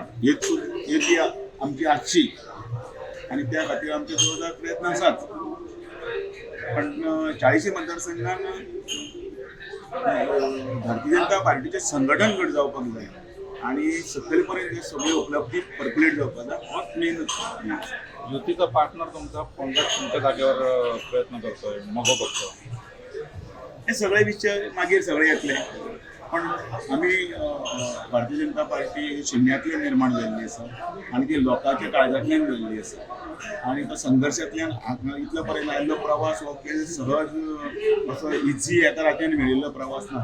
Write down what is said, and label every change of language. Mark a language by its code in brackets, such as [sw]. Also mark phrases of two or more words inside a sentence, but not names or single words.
[kok] ही आमची आजची आणि त्या खातीर आमचे जोरदार प्रयत्न आसात पण 40 मतदारसंघात भारतीय जनता पार्टीचे संघटन गट जावपाक जाय आणि सकयल पर्यंत सगळी उपलब्धी पर्कुलेट जावपाक जाय होच मेन. [mr] युतीचा पार्टनर तुमचा तुमच्या जागेवर प्रयत्न करतोय, मगो बघतो. [kok] हे सगळे विषय मागीर सगळे येतले पण आमी भारतीय जनता पार्टी ही शुन्यांतल्यान निर्माण जाल्ली आसा आणि ती लोकांच्या काळजांतल्यान जाल्ली आसा आणि तो संघर्शांतल्यान इतलो पर्यंत आयिल्लो प्रवास हो सहज असो इझी एका रात्यान मेळिल्लो प्रवास ना.